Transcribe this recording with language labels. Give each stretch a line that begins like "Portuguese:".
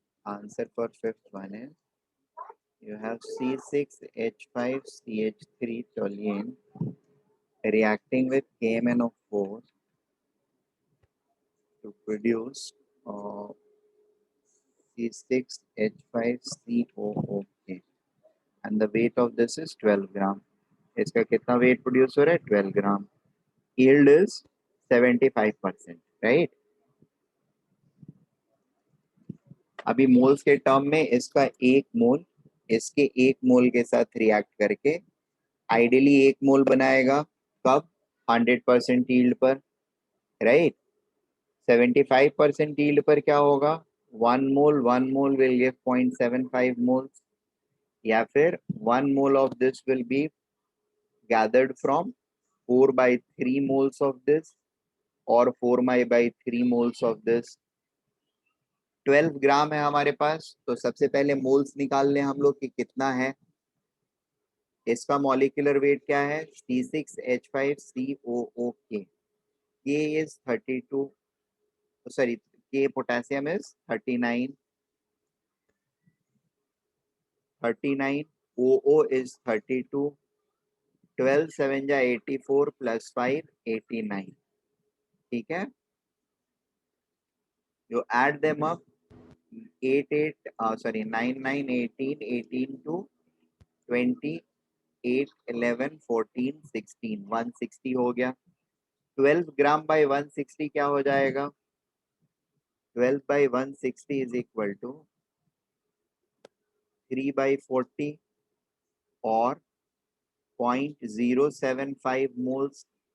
English: Answer for fifth one is you have C6H5CH3 toluene reacting with KMnO4 to produce C6H5COOK and the weight of this is 12 gram.
Hindi: इसका कितना wait produce हो रहा है, 12 ग्राम।
English: yield is 75%, right.
Hindi: अभी moles के term में इसका एक मोल इसके एक मोल के साथ रिएक्ट करके आइडियली एक मोल बनाएगा, कब, 100% यील्ड पर, राइट।
English: 75%
Hindi: यील्ड पर क्या होगा,
English: One mole will give 0.75 moles, या फिर one mole of this will be gathered from 4/3 moles of this और 4/3 moles of this।
Hindi: 12 ग्राम है हमारे पास, तो सबसे पहले मोल्स निकाल लें हम लोग कि कितना है। इसका मॉलिक्यूलर वेट क्या है, C6H5COOK।
English: K is 32, sorry, K potassium is 39, OO is 32, 12 7 जा 84 plus 5 89। ठीक है, you add them up, 9 9 18 18 to 20 8 11 14 16 160
Hindi: हो गया। 12 ग्राम बाई 160 क्या हो जाएगा, 12 बाई 160
English: is equal to
Hindi: 3/40 और 0.075 मोल्स।